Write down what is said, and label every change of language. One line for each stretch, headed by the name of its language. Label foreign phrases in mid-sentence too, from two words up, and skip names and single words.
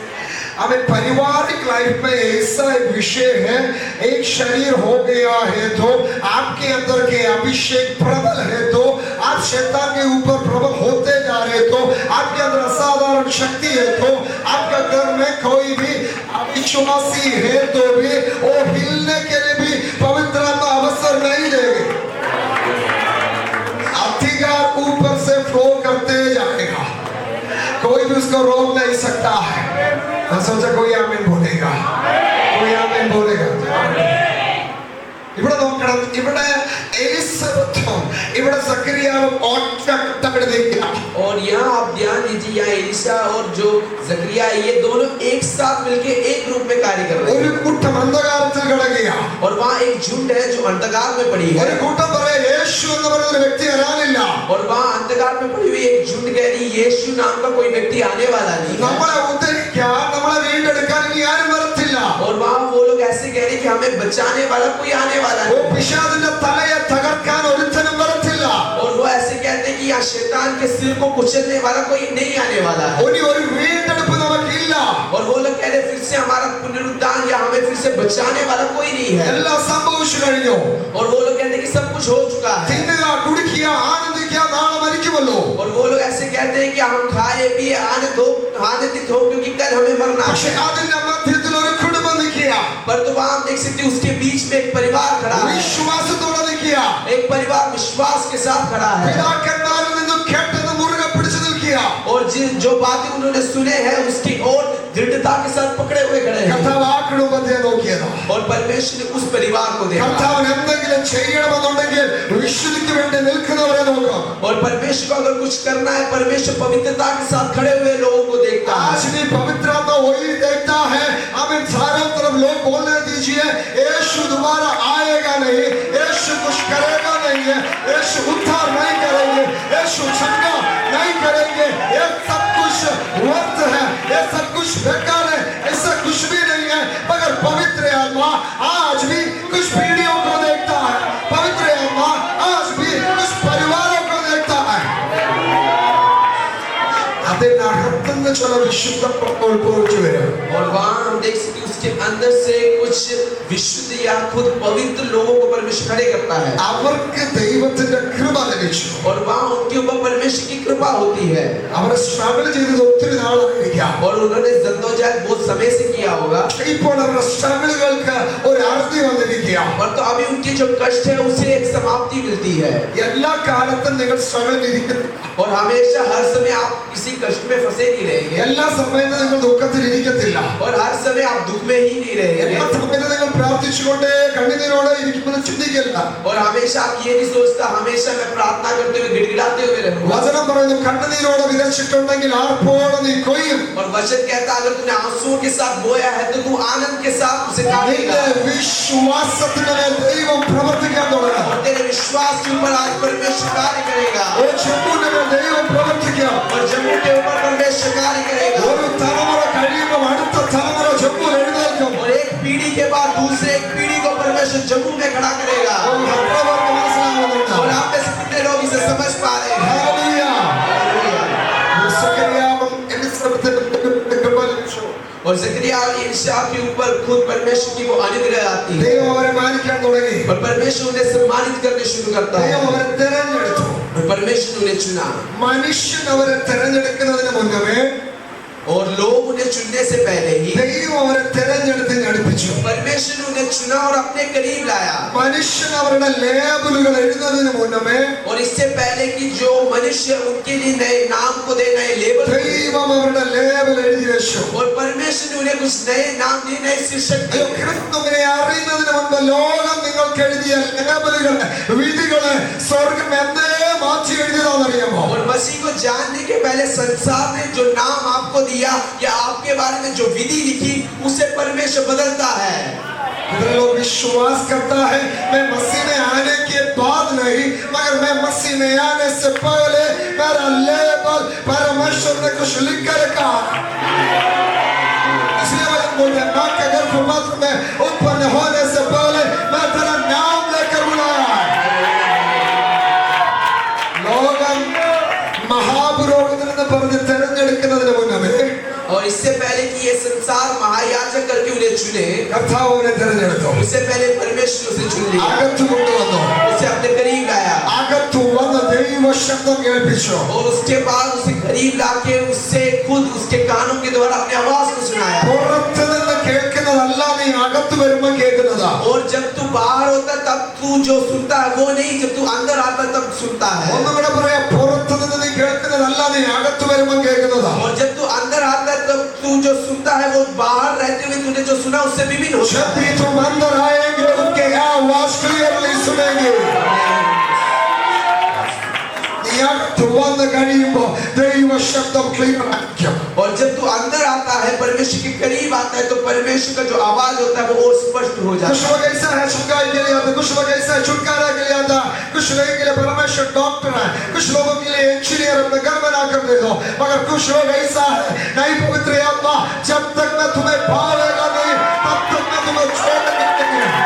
Hindi: हमें पारिवारिक लाइफ में ऐसा एक विषय है, एक शरीर हो गया है तो आपके अंदर के अभिषेक प्रबल है, तो आप शैतान के ऊपर प्रबल होते जा रहे, तो आपके अंदर असाधारण शक्ति है, तो आपके घर में कोई भी अविश्वासी है तो भी वो हिलने के लिए भी पवित्र आत्मा अवसर नहीं देंगे। अधिकार ऊपर से फ्लो करते जाएगा, कोई भी उसको रोक नहीं सकता है। मैं सोचा कोई आमीन बोलेगा, कोई आमीन बोलेगा।
Malayalam: ഇവിടെ നോക്കണം, ഇവിടെ എലിസബത്തും ഇവിടെ സക്കറിയാവും ഒറ്റക്കെട്ടായിട്ടിരിക്കുക।
Hindi: और यहाँ आप ध्यान दीजिए, यहाँ एलिशा और जो जकरिया ये दोनों एक साथ मिलके एक रूप में कार्य कर रहे
Malayalam: ഒരു
Hindi: हैं,
Malayalam: കൂട്ടം അന്ധകാരത്തിൽ കിടക്കുക,
Hindi: और वहाँ एक झुंड है जो अंधकार में पड़ी है,
Malayalam: ഒരു കൂട്ടം പറയാ യേശു എന്ന് പറയുന്ന ഒരു വ്യക്തി വരാനില്ല,
Hindi: और वहाँ अंधकार में पड़ी हुई एक झुंड कह रही यीशु नाम का कोई व्यक्ति आने वाला नहीं है,
Malayalam: നമ്മളെ ഉദ്ധരിക്കാൻ നമ്മളെ വീണ്ടെടുക്കാൻ ഇനി ആരും വരത്തില്ല।
Hindi: और वहाँ वो लोग ऐसे कह रहे कि हमें बचाने वाला कोई आने वाला ഓ नहीं,
Malayalam: പിശാചിന്റെ തലയെ തകർക്കാൻ ഒരുത്തനും വരത്തില്ല।
Hindi: और वो ऐसे कहते हैं कि यहाँ शैतान के सिर को कुचलने वाला कोई नहीं आने वाला है,
Malayalam: ഇനി ഒരു വീണ്ടെടുപ്പ് നമുക്കില്ല।
Hindi: और वो लोग कह रहे फिर से हमारा पुनरुत्थान या हमें फिर से बचाने वाला कोई नहीं है,
Malayalam: എല്ലാം സംഭവിച്ചു കഴിഞ്ഞു।
Hindi: और वो लोग कहते हैं कि सब कुछ हो चुका है,
Malayalam: തിന്നുക, കുടിക്കുക, ആനന്ദിക്കുക, നാളെ മരിക്കുമല്ലോ।
Hindi: और वो लोग ऐसे कहते हैं कि हम खाए पिए आनंदित हो क्योंकि कल हमें मरना
Malayalam: പക്ഷെ
Hindi: है,
Malayalam: അതിന്റെ മധ്യത്തിൽ ഒരു കുടുംബം നിൽക്കുക,
Hindi: पर तो वहाँ आप देख सकते हैं उसके बीच में एक परिवार खड़ा है,
Malayalam: വിശ്വാസത്തോടെ നിൽക്കുക,
Hindi: एक परिवार विश्वास के साथ खड़ा है,
Malayalam: പിതാക്കന്മാരിൽ നിന്നും കേട്ടത് മുറുകെ പിടിച്ചു നിൽക്കുക।
Hindi: और जो बातें उन्होंने सुने हैं उसकी ओर दृढ़ता के साथ पकड़े हुए खड़े हैं,
Malayalam: കർത്താവ് ആ കുടുംബത്തെ നോക്കിയതാ।
Hindi: और परमेश्वर ने उस परिवार को देखा,
Malayalam: കർത്താവിന് എന്തെങ്കിലും ചെയ്യണമെന്നുണ്ടെങ്കിൽ വിശുദ്ധിക്ക് വേണ്ടി നിൽക്കുന്നവരെ നോക്കാം।
Hindi: और परमेश्वर को अगर कुछ करना है परमेश्वर पवित्रता के साथ खड़े हुए लोगों को देखता है। आज भी पवित्र आत्मा वही देखता है। हमें चारों तरफ लोग बोलने दीजिए, यीशु दोबारा आएगा नहीं, यीशु कुछ करेगा नहीं है, यीशु उद्धार नहीं करेंगे, यीशु चंगा नहीं करेंगे, ये सब कुछ व्यर्थ है, ये सब कुछ बेकार है, ऐसा कुछ भी नहीं है। मगर पवित्र आत्मा आज भी कुछ पीढ़ियों को देखता है, पवित्र आत्मा आज भी कुछ परिवारों को देखता है।
Malayalam: അതിനകത്തുനിന്ന് ചില വിശുദ്ധ പുറത്തു വരും,
Hindi: और वहाँ हम देख सकते हैं उसके अंदर से कुछ विशुद्ध या खुद पवित्र लोगों को परमेश्वर खड़े करता है,
Malayalam: അവർക്ക് ദൈവത്തിന്റെ കൃപ ലഭിച്ചു।
Hindi: और वहाँ उनके ऊपर परमेश्वर की कृपा होती है,
Malayalam: അവർ സ്ട്രഗിൾ ചെയ്തത് ഒത്തിരി നാളായിരിക്കാം,
Hindi: और उन्होंने जद्दोजहद बहुत समय से किया होगा,
Malayalam: ഇപ്പോൾ അവരുടെ സ്ട്രഗിളുകൾക്ക് ഒരു അറുതി വന്നിരിക്കുക।
Hindi: और तो अभी उनके जो कष्ट है उसे एक समाप्ति मिलती है,
Malayalam: എല്ലാ കാലത്തും നിങ്ങൾ സ്ട്രഗിൾ ഇരിക്കുന്നു,
Hindi: और हमेशा हर समय आप किसी कष्ट में फंसे नहीं रहेंगे,
Malayalam: എല്ലാ സമയത്തും നിങ്ങൾ ദുഃഖത്തിൽ ഇരിക്കത്തില്ല,
Hindi: और हर समय आप दुख में ही नहीं रहेंगे,
Malayalam: എല്ലാ സമയത്തും നിങ്ങൾ പ്രാർത്ഥിച്ചുകൊണ്ടേ കണ്ണുനീരോടെ ഇരിക്കുമെന്ന് ചിന്തിക്കില്ല।
Hindi: और हमेशा आप ये नहीं सोचता हमेशा मैं प्रार्थना करते हुए गिड़गिड़ाते हुए रहूंगा,
Malayalam: വചനം പറയുന്നു, കണ്ണുനീരോടെ വിതച്ചിട്ടുണ്ടെങ്കിൽ ആർപ്പോടെ നീ കൊയ്യും।
Hindi: और वचन कहता है अगर तूने आंसुओं के साथ बोया है तो तू आनंद के साथ उसे काटेगा,
Malayalam: നിന്റെ വിശ്വാസത്തിന് മേൽ ദൈവം പ്രവർത്തിക്കാൻ തുടങ്ങും।
Hindi: और तेरे विश्वास के ऊपर आज परमेश्वर कार्य करेगा,
Malayalam: ഓ ജമ്മുവിന്റെ മേൽ ദൈവം പ്രവർത്തിക്കാം।
Hindi: और जम्मू के ऊपर परमेश्वर कार्य करेगा,
Malayalam: ഒരു തലമുറ കഴിയുമ്പോൾ അടുത്ത തലമുറ ജമ്മു എഴുന്നേൽക്കും।
Hindi: और एक पीढ़ी के बाद दूसरे एक पीढ़ी को परमेश्वर जम्मू में खड़ा करेगा,
Malayalam: ഓ ഹൃദയവർക്ക് മനസ്സിലാവുന്നുണ്ട്।
Hindi: और आप में से कितने लोग इसे समझ पा रहे हैं?
Malayalam: ഹല്ലേലൂയ। സക്കറിയാവും എലിസബത്തിനും കൃപ ലഭിച്ചു।
Hindi: और जकरिया और एलिशा के ऊपर खुद परमेश्वर की वो अनुग्रह आती है
Malayalam: ദൈവം അവരെ മാനിക്കാൻ തുടങ്ങി.
Hindi: और परमेश्वर उन्हें सम्मानित करने शुरू करता है
Malayalam: ദൈവം അവരെ തിരഞ്ഞെടുത്തു.
Hindi: और परमेश्वर ने उन्हें चुना
Malayalam: മനുഷ്യൻ അവരെ തിരഞ്ഞെടുക്കുന്നതിന് മുന്നമേ
Hindi: और लोग उन्हें चुनने से पहले ही
Malayalam: ദൈവം അവരെ തിരഞ്ഞെടുത്ത് അടുപ്പിച്ചു.
Hindi: परमेश्वर ने उन्हें चुना और अपने करीब लाया
Malayalam: മനുഷ്യൻ അവരുടെ ലേബലുകൾ എഴുതുന്നതിന് മുന്നമേ
Hindi: और इससे पहले कि जो मनुष्य उनके लिए नए नाम को दे नए लेबल
Malayalam: ദൈവം അവരുടെ ലേബൽ എഴുതി വെച്ചു.
Hindi: और परमेश्वर ने उन्हें कुछ नए नाम दिए नए शीर्षक
Malayalam: അയ്യോ,
Hindi: दिए
Malayalam: ക്രിസ്തുവിനെ അറിയുന്നതിന് മുൻപ് ലോകം നിങ്ങൾക്ക് എഴുതിയ ലേബലുകള് വിധികള് സ്വർഗം എന്തേ മാറ്റി എഴുതിയതാണെന്നറിയാമോ?
Hindi: और मसीह को जानने के पहले संसार ने जो नाम आपको दिया या आपके बारे में जो विधि लिखी उसे परमेश्वर बदलता है इधर लोग विश्वास करता है मैं मसीह में आने के बाद नहीं मगर मैं मसीह में आने से पहले मेरा लेबल परमेश्वर ने कुछ लिख कर रखा है. इसलिए वचन बोलते हैं मां के गर्भपात्र में उत्पन्न होने से पहले मैं तेरा नाम लेकर बुलाया है.
Malayalam: ലോകം മഹാപുരോഹിതനെന്ന് പറഞ്ഞ് തെരഞ്ഞെടുക്കുന്നതിന് മുന്നമേ
Hindi: और इससे पहले कि ये संसार महायाजक करके उन्हें चुने
Malayalam: കർത്താവ് അവനെ തെരഞ്ഞെടുത്തു.
Hindi: उससे पहले परमेश्वर उसे चुन लिया
Malayalam: അകത്തു കൊണ്ടുവന്നു.
Hindi: उसे अपने करीब लाया
Malayalam: അകത്തു വന്ന് ദൈവ ശബ്ദം കേൾപ്പിച്ചു.
Hindi: और उसके बाद उसे करीब लाके उससे खुद उसके कानों के द्वारा अपनी आवाज को सुनाया
Malayalam: പുറത്ത് നിന്ന് കേൾക്കുന്നതല്ല നീ അകത്ത് വരുമ്പോൾ കേൾക്കുന്നതാ.
Hindi: और जब तू बाहर होता तब तू जो सुनता है वो नहीं जब तू अंदर आता तब सुनता है
Malayalam: ഒന്നുകൂടെ പറയാം, പുറത്ത് നിന്ന് നീ കേൾക്കുന്നതല്ല നീ അകത്ത് വരുമ്പോൾ കേൾക്കുന്നതാ.
Hindi: और जब तू अंदर आता है तब तू जो सुनता है वो बाहर रहते हुए तूने जो सुना उससे विभिन्न होता जब है भी तुम अंदर आएंगे उनके आवाज क्लियरली सुनेंगे.
Malayalam: നീ അകത്ത് വന്ന് കഴിയുമ്പോൾ ദൈവ ശബ്ദം ക്ലിയർ ആയിരിക്കും.
Hindi: और जब तू अंदर आता है परमेश्वर के करीब आता है तो परमेश्वर का जो आवाज होता है वो और स्पष्ट हो जाता कुछ लोग ऐसा है छुटकारे के लिए आता, कुछ लोग ऐसा है छुटकारा के लिए आता, कुछ लोगों के लिए परमेश्वर डॉक्टर है, कुछ लोगों के लिए इंजीनियर अपने घर में ना कर दे दो. मगर कुछ लोग ऐसा है नहीं पवित्र आत्मा जब तक मैं तुम्हें भावेगा नहीं तब तक मैं तुम्हें छोड़ने नहीं.